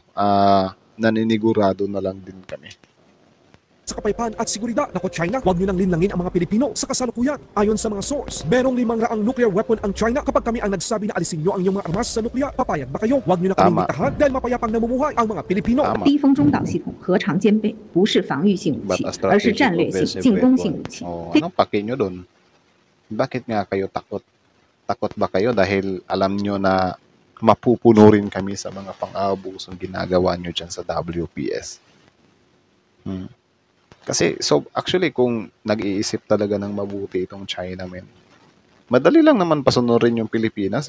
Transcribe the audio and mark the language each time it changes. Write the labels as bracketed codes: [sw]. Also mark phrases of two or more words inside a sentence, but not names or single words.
[tl] Naninigurado na lang din kami. Sa kapayapaan at seguridad. Nako China, huwag nyo nang linlangin ang mga Pilipino sa kasalukuyan. Ayon sa mga source, merong 500 [en] nuclear weapon [tl] ang China. Kapag kami ang nagsabi na alisin nyo ang iyong mga armas sa nuclear, papayag ba kayo? Huwag nyo na kaming Tama. bitahan dahil mapayapang namumuhay ang mga Pilipino. Tama. [zh] 低风中导系统核常兼备，不是防御性武 [en] But [zh] 器 [en] a， [zh] 而是 [en] strategic [zh] 战略性 [en] offensive [zh] 进攻性 [en] weapon. [zh] 武器。 [tl] Oh, anong pake nyo dun? Bakit nga kayo takot? Takot ba kayo dahil alam nyo na mapupuno rin kami sa mga pang-aabusong ginagawa nyo dyan sa WPS? Kasi, [en] so, actually, [tl] kung nag-iisip talaga ng mabuti itong China, men, madali lang naman pasunurin yung Pilipinas eh.